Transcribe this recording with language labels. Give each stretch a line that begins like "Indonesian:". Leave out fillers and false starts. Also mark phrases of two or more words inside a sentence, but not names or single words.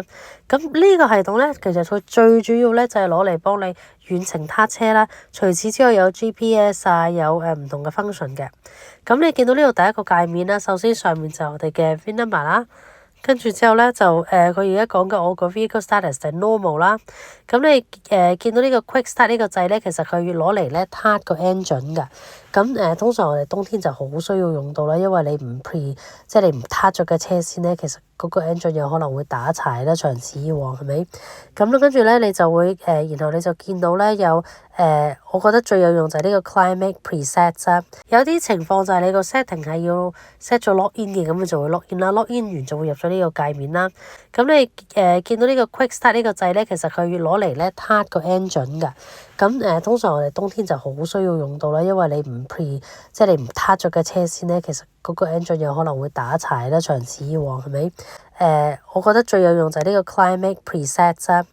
Cantonese: 咁呢個系統咧，其實佢最主要咧就係攞嚟幫你遠程撻車啦。除此之外有 GPS 啊，有唔同嘅 function 嘅。咁你見到呢度第一個界面啦，首先上面就係我哋嘅
English: VIN number
Cantonese: 啦。跟住之後咧就佢而家講嘅我個
English: vehicle status
Cantonese: 就係 normal 啦。咁你見到呢個
English: quick start
Cantonese: 呢個掣咧，其實佢要攞嚟咧撻個 engine 㗎。咁通常我哋冬天就好需要用到啦，因為你唔 即係你唔撻咗嘅車先咧，其實嗰個 engine 有可能會打柴啦，長此以往係咪？咁咧跟住咧你就會然後你就見到咧有我覺得最有用就係呢個
English: climate preset
Cantonese: 啦。有啲情況就係你個 setting 係要 set 咗 login 嘅，咁佢就會 login 啦，login 完就會入咗呢個界面啦。咁你見到呢個
English: quick start
Cantonese: 呢個掣咧，其實佢要攞嚟咧撻個 engine 㗎。咁通常我哋冬天就好需要用到啦，因為你唔即係你唔撻咗嘅車先咧，其實嗰個 engine 有可能會打柴啦，長此以往係咪？我覺得最有用就係呢個
English: climate preset
Cantonese: 啦。